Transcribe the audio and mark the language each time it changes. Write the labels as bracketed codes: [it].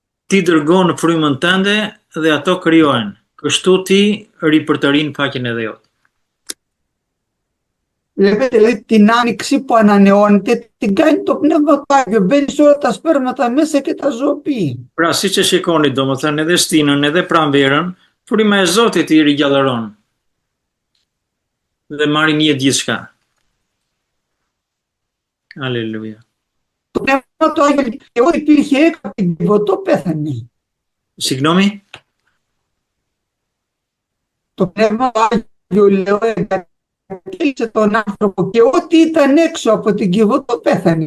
[sq] Ti dërgon frymën tënde dhe ato krijohen. Kështu ti ripërtërin faqen e Dheut. [el] Βλέπετε, δηλαδή, την άνοιξη που ανανεώνεται, την κάνει το Πνεύμα του Άγιο. Μπαίνει σε όλα τα σπέρματα μέσα και τα ζωοποιεί. [sq] Pra, siç e shikoni, domethënë edhe stinën, edhe pranverën, fryma e Zotit i rigjallëron. Dhe marrin jetë gjithçka. Aleluja. [el] Το Πνεύμα του Άγιο, εγώ υπήρχε έκαπη την Κιβωτό, πέθανε. Συγγνώμη. Το Πνεύμα του Άγιο, λέω, εγκατέλειψε τον άνθρωπο και ό,τι ήταν έξω από την Κιβωτό πέθανε.